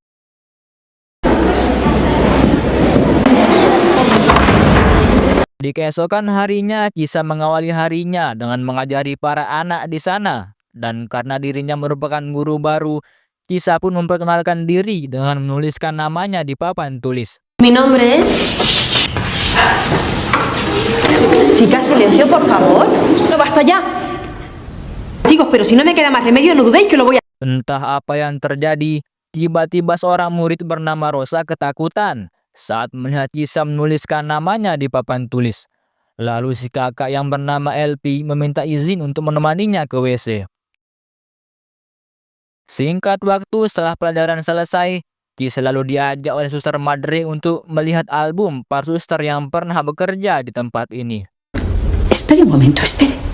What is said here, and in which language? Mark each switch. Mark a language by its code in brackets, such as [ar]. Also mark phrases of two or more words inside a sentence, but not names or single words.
[id] Di keesokan harinya, Cisa mengawali harinya dengan mengajari para anak di sana. Dan karena dirinya merupakan guru baru, Cisa pun memperkenalkan diri dengan menuliskan namanya di papan tulis. [es] Mi nombre es... Chicas, silencio, por favor. No, basta ya. Chicos, pero si no me queda más remedio, no dudéis que lo voy a... [id] Entah apa yang terjadi, tiba-tiba seorang murid bernama Rosa ketakutan saat melihat Cisa menuliskan namanya di papan tulis. Lalu si kakak yang bernama LP meminta izin untuk menemaninya ke WC. Singkat waktu setelah pelajaran selesai, Cisa lalu diajak oleh Suster Madre untuk melihat album para suster yang pernah bekerja di tempat ini. [es] Espere un momento, espere.